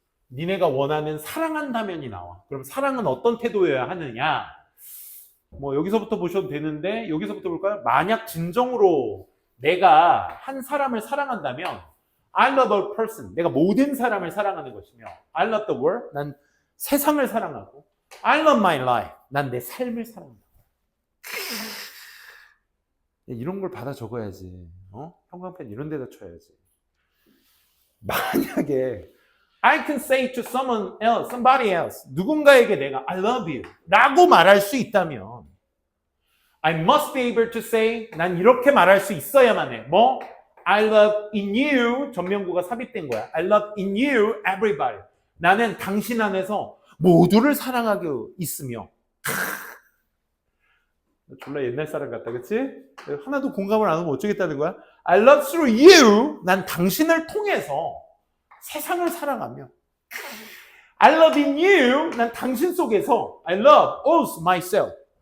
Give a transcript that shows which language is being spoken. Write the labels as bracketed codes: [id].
[ko] 니네가 원하는 사랑한다면이 나와. 그럼 사랑은 어떤 태도여야 하느냐? 뭐, 여기서부터 보셔도 되는데, 여기서부터 볼까요? 만약 진정으로 내가 한 사람을 사랑한다면, [en] I love a person. [ko] 내가 모든 사람을 사랑하는 것이며, [en] I love the world. [ko] 난 세상을 사랑하고, [en] I love my life. [ko] 난 내 삶을 사랑한다. 이런 걸 받아 적어야지. 형광펜 이런 데다 쳐야지. 만약에 [en] I can say to someone else, somebody else, [ko] 누군가에게 내가 [en] I love you [ko] 라고 말할 수 있다면 [en] I must be able to say, [ko] 난 이렇게 말할 수 있어야만 해. 뭐? [en] I love in you, [ko] 전명구가 삽입된 거야. [en] I love in you, everybody. [ko] 나는 당신 안에서 모두를 사랑하고 있으며. 졸라 옛날 사람 같다, 그치? 하나도 공감을 안 하면 어쩌겠다는 거야? [en] I love through you, [ko] 난 당신을 통해서 세상을 사랑하며. [en] I love in you, [ko] 난 당신 속에서 [en] I love also myself.